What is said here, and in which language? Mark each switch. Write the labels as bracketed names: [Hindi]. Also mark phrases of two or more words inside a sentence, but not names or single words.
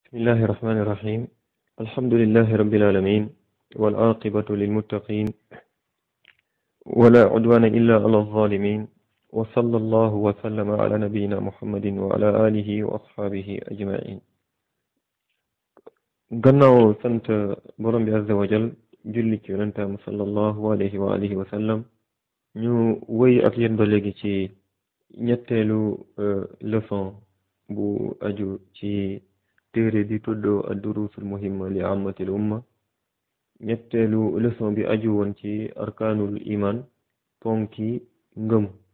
[Arabic] الله الرحمن الرحيم الحمد لله رب العالمين والعاقبة للمتقين ولا عدوان إلا على الظالمين وصلى الله وسلم على نبينا محمد وعلى آله وأصحابه أجمعين [Wolof] gannaaw sant borom bi [Arabic] عز وجل [Wolof] julli ci yonentam [Arabic] صلى الله عليه وعلى آله وسلم [Wolof] ñu wëy ak yéen ba léegi ci ñetteelu leçon bu aju ci téere bi tuddoo ad-durusul muhimma li ammatil umma ñetteelu leçon bi aju woon ci [Arabic] أركان الإيمان [Wolof] ponki ngëm